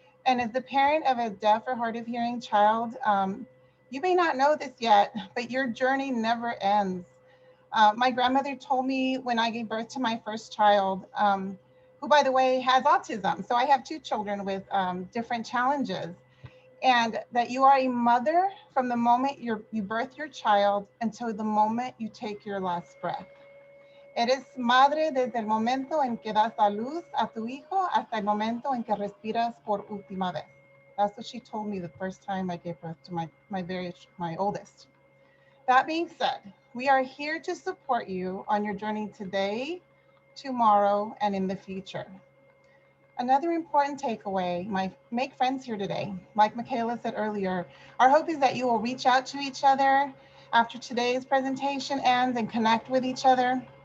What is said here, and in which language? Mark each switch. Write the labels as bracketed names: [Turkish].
[English] And as the parent of a deaf or hard of hearing child, you may not know this yet, but your journey never ends. My grandmother told me when I gave birth to my first child, who, by the way, has autism. So I have two children with different challenges. And that you are a mother from the moment you birth your child until the moment you take your last breath. [Spanish] Eres madre desde el momento en que das a luz a tu hijo hasta el momento en que respiras por última vez. [English] That's what she told me the first time I gave birth to my oldest. That being said, we are here to support you on your journey today, tomorrow, and in the future. Another important takeaway, make friends here today. Like Michaela said earlier, our hope is that you will reach out to each other after today's presentation ends and connect with each other.